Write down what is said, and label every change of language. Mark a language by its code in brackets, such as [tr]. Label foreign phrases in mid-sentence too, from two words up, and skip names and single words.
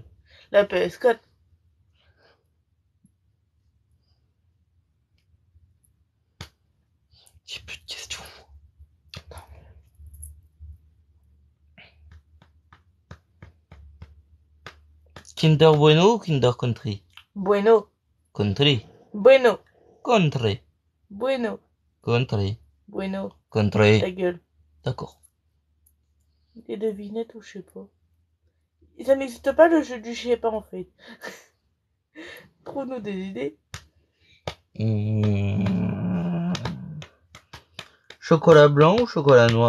[fr] La PS4. J'ai plus de questions. Kinder Bueno ou Kinder Country? Bueno. Country. Bueno. Country. Bueno. Country. Bueno. Country. Ta gueule. D'accord. Des devinettes ou je sais pas. Et ça n'existe pas le jeu du je sais pas en fait. Trouve-nous des idées. Chocolat blanc ou chocolat noir?